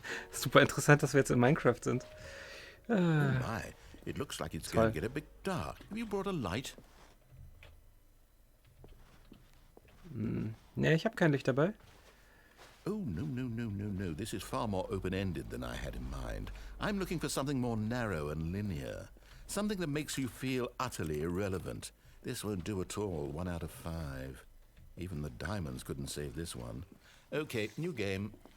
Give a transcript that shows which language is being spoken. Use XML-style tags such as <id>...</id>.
<de>Super interessant, dass wir jetzt in Minecraft sind.</de> <en>Oh my. It looks like it's going to get a bit dark. Have you brought a light?</en> <de>Ne, ich habe kein Licht dabei.</de> <en>Oh, no. This is far more open-ended than I had in mind. I'm looking for something more narrow and linear. Something that makes you feel utterly irrelevant. This won't do at all. 1 out of 5. Even the diamonds couldn't save this one. Okay, new game.</en>